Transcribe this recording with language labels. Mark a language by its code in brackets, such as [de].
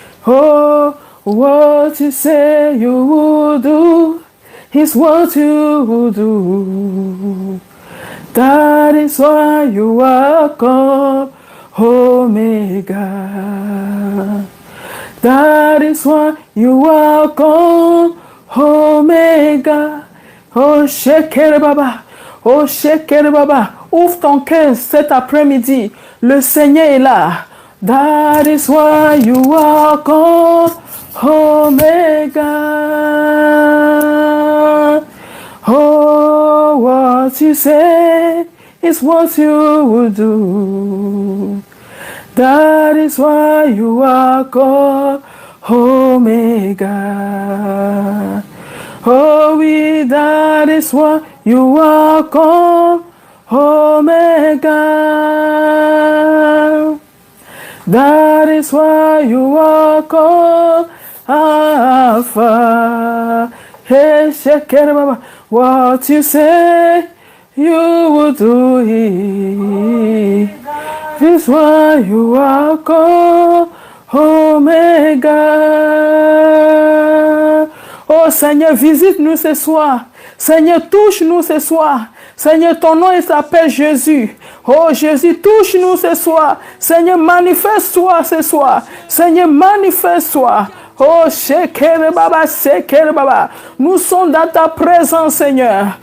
[en] Oh, what you say you will do is what you will do. That is why you are called Omega. That is why you are called Omega. Oh, Sheker Baba. Oh, Sheker Baba. [fr] Ouvre ton cœur cet après-midi. Le Seigneur est là. [en] That is why you are called Omega. Oh, what you say is what you will do. That is why you are called Omega. Oh, oui, that is why you are called Omega. That is why you are called Alpha. Hey, Sheker Baba, what you say you will do it. This is why you are called Omega. [fr] Oh Seigneur, visite-nous ce soir. Seigneur, touche-nous ce soir. Seigneur, ton nom il s'appelle Jésus. Oh Jésus, touche-nous ce soir. Seigneur, manifeste-toi ce soir. Seigneur, manifeste-toi. Oh, Sheker Baba, Sheker Baba. Nous sommes dans ta présence, Seigneur.